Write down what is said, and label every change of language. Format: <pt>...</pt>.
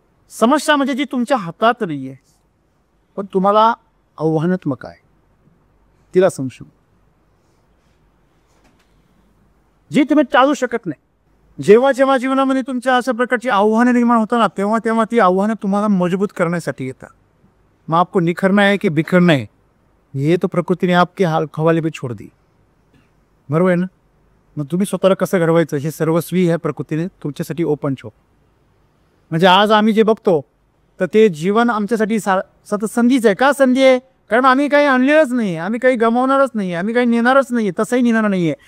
<mr>समस्या म्हणजे जी तुमच्या हातात नाही आहे, पण तुम्हाला आव्हानात्मक आहे, तिला समजू, जी तुम्ही टाळू शकत नाही. जेव्हा जेव्हा जीवनामध्ये तुमच्या अशा प्रकारची आव्हानं निर्माण होतात ना, तेव्हा तेव्हा ती आव्हानं तुम्हाला मजबूत करण्यासाठी येतात.</mr> <hi>मग आपको निखरना है की बिखरना है, ये तो प्रकृती ने आपके हाल हवाले पे छोड़ दी.</hi> <mr>बरोबर आहे ना. मग तुम्ही स्वतःला कसं घडवायचं हे सर्वस्वी ह्या प्रकृतीने तुमच्यासाठी ओपन ठेव. म्हणजे आज आम्ही जे बघतो तर ते जीवन आमच्यासाठी सतत संधीच आहे. का संधी आहे, कारण आम्ही काही आणलेलंच नाही, आम्ही काही गमावणारच नाही, आम्ही काही नेणारच नाही, तसंही नेणार नाही आहे.</mr>